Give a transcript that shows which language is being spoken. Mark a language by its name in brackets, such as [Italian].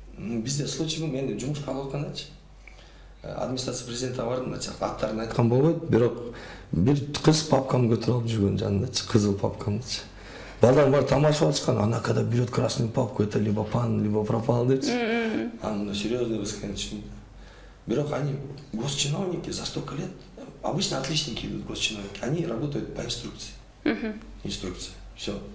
[Kyrgyz] Bizde случай мен жумушка алып аткандачы. Администрация президентке бардым, аттарын айткан болбойт, бирок бир кыз папкамды көтөрүп алып жүргөн жанындачы, кызыл папкамдычы. Балдар бар тамашалап атышкан, [Russian] она когда берет красную папку, это либо пан, либо пропал [Kyrgyz] депчи. Аны серьезно высказать түшүндүм. [Russian] Бирок они госчиновники за столько лет, обычно отличники идут госчиновники, они работают по инструкции. Инструкция. Все.